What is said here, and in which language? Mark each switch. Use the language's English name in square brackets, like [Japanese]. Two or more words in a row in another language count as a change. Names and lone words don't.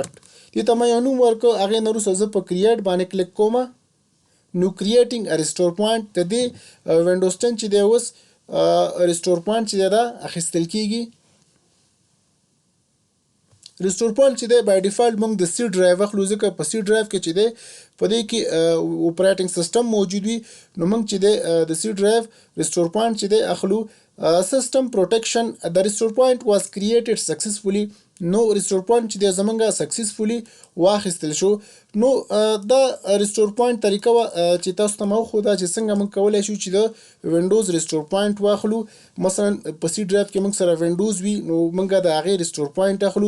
[Pashto] دې ته ما یو نوم ورکړو هغې نه وروسته زه په کریټ باندې کلیک کوم نو [English] creating a restore point [Pashto] د دې وینډوز 10 چې دی اوس [English] restore point [Pashto] چې دی دا اخیستل کیږي. [English] restore point [Pashto] چې دی [English] by default [Pashto] موږ د [English] C drive [Pashto] اخلو ځکه په [English] C drive [Pashto] کې چې دی په دې کې [English] operating system [Pashto] موجود وي نو موږ چې دی د [English] C drive restore point [Pashto] چې دی اخلو. [English] System protection the restore point was created successfully. [Pashto] نو [English] restore point [Pashto] چې دی زمونږ سکسیسفولي واخیستل شو. نو دا [English] restore point [Pashto] طریقه وه چې تاسو ته ما وښوده چې څنګه موږ کولی شو چې د [English] Windows restore point [Pashto] واخلو. مثلا په [English] C drive [Pashto] کې موږ سره وینډوز وي نو موږ د هغې [English] restore point [Pashto] اخلو.